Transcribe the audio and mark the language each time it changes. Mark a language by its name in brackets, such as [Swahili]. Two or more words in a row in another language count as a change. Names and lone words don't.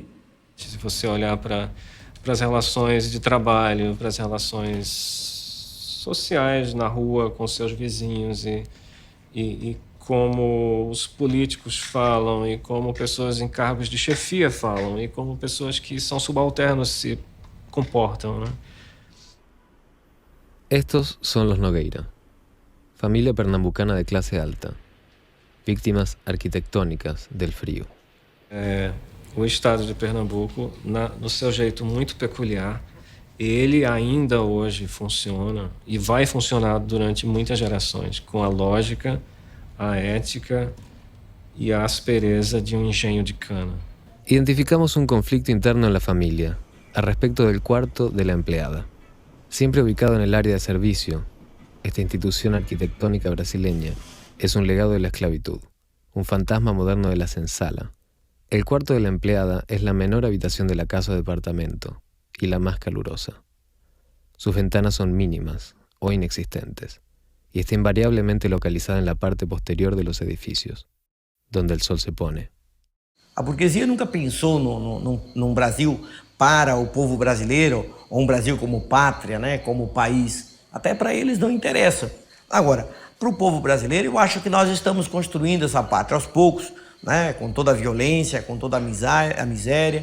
[Portuguese] Se você olhar para as relações de trabalho, para as relações sociais na rua com seus vizinhos e como os políticos falam e como pessoas em cargos de chefia falam e como pessoas que são subalternos se comportam, né? [Spanish] Estos son los Nogueira, familia pernambucana de clase alta, víctimas arquitectônicas del frio. [Portuguese] O estado de Pernambuco, no seu jeito muito peculiar, ele ainda hoje funciona e vai funcionar durante muitas gerações, com a lógica, a ética y a aspereza de un engenho de cana. [Spanish] Identificamos un conflicto interno en la familia, al respecto del cuarto de la empleada. Siempre ubicado en el área de servicio, esta institución arquitectónica brasileña es un legado de la esclavitud, un fantasma moderno de la senzala. El cuarto de la empleada es la menor habitación de la casa o departamento y la más calurosa. Sus ventanas son mínimas o inexistentes y está invariablemente localizada en la parte posterior de los edificios, donde el sol se pone. [Portuguese] A burguesia nunca pensou num Brasil para o povo brasileiro, ou um Brasil como pátria, né, como país. Até para eles não interessa. Agora, para o povo brasileiro, eu acho que nós estamos construindo essa pátria aos poucos, né, com toda a violência, com toda a miséria.